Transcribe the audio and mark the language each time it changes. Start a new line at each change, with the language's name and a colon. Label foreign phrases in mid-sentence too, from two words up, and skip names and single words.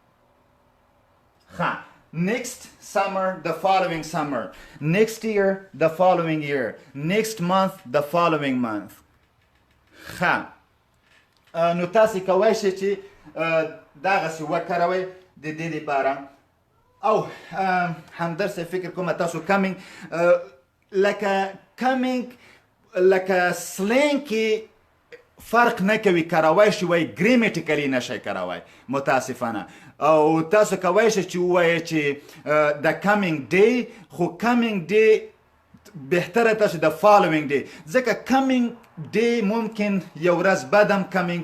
English: ښه next summer the following summer. next year the following year. next month the following month.
Pashto: ښه نو تاسې کولی شئ چې دغسې وکاروئ د دې لپاره. او همدرسه فکر کومه تاسو coming لکه coming لکه سلنګ کې فرق نه کوي کاروای شي وایي ګریمیټیکلي نشئ کاروای متاسفانه او تاسو کولی شئ چې ووایئ چې د
English: coming day
Pashto: خو
English: coming day
Pashto: بهتره تاسو د
English: following day
Pashto: ځکه
English: coming day
Pashto: ممکن یو ورځ بعد هم کمینګ